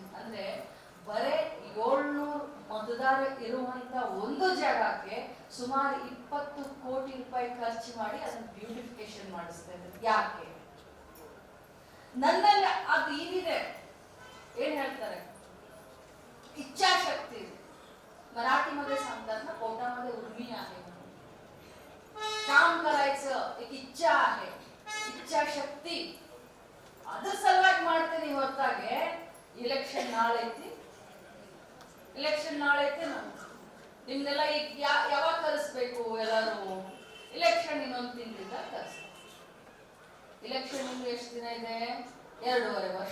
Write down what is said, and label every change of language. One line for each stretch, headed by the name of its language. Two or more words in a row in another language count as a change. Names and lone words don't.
Kannada: ಅಂದ್ರೆ ಬರೇ 700 ಮತದಾರ ಇರುವಂತ ಒಂದು ಜಾಗಕ್ಕೆ ಸುಮಾರು 20 ಕೋಟಿ ರೂಪಾಯಿ ಖರ್ಚು ಮಾಡಿ ಅದನ್ನ ಬ್ಯೂಟಿಫಿಕೇಶನ್ ಮಾಡಿಸ್ತಾ ಇದ್ದಾರೆ. ಯಾಕೆ? ನನ್ನಲ್ಲಿ ಅದು ಏನಿದೆ, ಏನ್ ಹೇಳ್ತಾರೆ,
Marathi: इच्छाशक्ती. मराठीमध्ये सांगतात ना, पोटामध्ये उर्मी आहे, काम करायचं एक इच्छा आहे, इच्छाशक्ती.
Kannada: ಅದ್ರ ಸಲುವಾಗಿ ಮಾಡ್ತೀನಿ. ಹೊರತಾಗೆ ಇಲೆಕ್ಷನ್ ನಾಳೆ ಐತಿ, ನಿಮ್ನೆಲ್ಲ ಈಗ ಯಾವಾಗ ಕಲಿಸ್ಬೇಕು? ಎಲ್ಲರೂ ಇಲೆಕ್ಷನ್ ಇನ್ನೊಂದು ತಿಂಗಳಿಂದ ಕಲಿಸ್ಬೇಕು. ಇಲೆಕ್ಷನ್ ನಿಮ್ಗೆ ಎಷ್ಟು ದಿನ ಇದೆ? 2.5 ವರ್ಷ.